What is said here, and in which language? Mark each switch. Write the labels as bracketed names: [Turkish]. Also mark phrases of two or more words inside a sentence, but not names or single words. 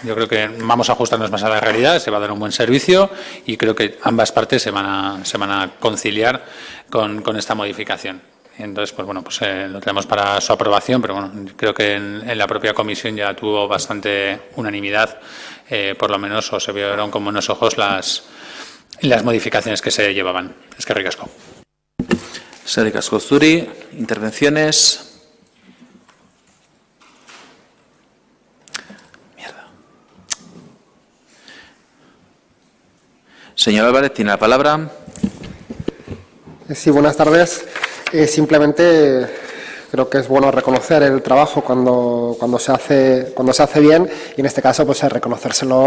[Spanish] Yo creo que vamos a ajustarnos más a la realidad, se va a dar un buen servicio y creo que ambas partes se van a conciliar con esta modificación. Y entonces, pues bueno, pues lo tenemos para su aprobación, pero bueno, creo que en la propia comisión ya tuvo bastante unanimidad, por lo menos, o se vieron con buenos ojos las modificaciones que se llevaban. [Basque] Eskerrik asko. Eskerrik asko zuri. [Spanish] Intervenciones. Señor Álvarez, tiene la palabra. Sí, buenas tardes. Simplemente creo que es bueno reconocer el trabajo cuando se hace bien, y en este caso pues reconocérselo